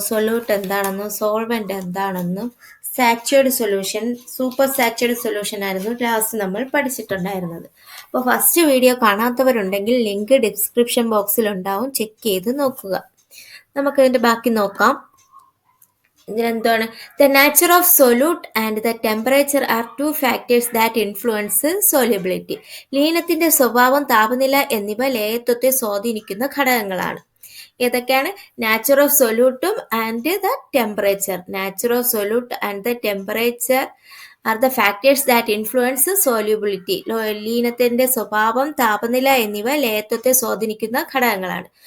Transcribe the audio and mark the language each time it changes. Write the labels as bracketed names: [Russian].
[Malayalam] Solute എന്താണെന്നും solvent എന്താണെന്നും സാച്ചുറേഡ് solution, super സാച്ചുറേഡ് solution ആയിരുന്നു ലാസ്റ്റ് നമ്മൾ പഠിച്ചിട്ടുണ്ടായിരുന്നത്. അപ്പോൾ ഫസ്റ്റ് വീഡിയോ കാണാത്തവരുണ്ടെങ്കിൽ ലിങ്ക് ഡിസ്ക്രിപ്ഷൻ ബോക്സിൽ ഉണ്ടാവും, ചെക്ക് ചെയ്ത് നോക്കുക. നമുക്കതിൻ്റെ ബാക്കി നോക്കാം. ഇതിനെന്താണ്? [English] The nature of solute and the temperature are two factors that influence solubility. [Malayalam] ലീനത്തിന്റെ സ്വഭാവം, താപനില എന്നിവ ലേയത്വത്തെ സ്വാധീനിക്കുന്ന ഘടകങ്ങളാണ്. ഏതൊക്കെയാണ്? [English] Nature of സൊല്യൂട്ടും and the temperature. Nature of solute and the temperature are the factors that influence solubility. [Malayalam] ലീനത്തിന്റെ സ്വഭാവം, താപനില എന്നിവ ലേയത്വത്തെ സ്വാധീനിക്കുന്ന ഘടകങ്ങളാണ്.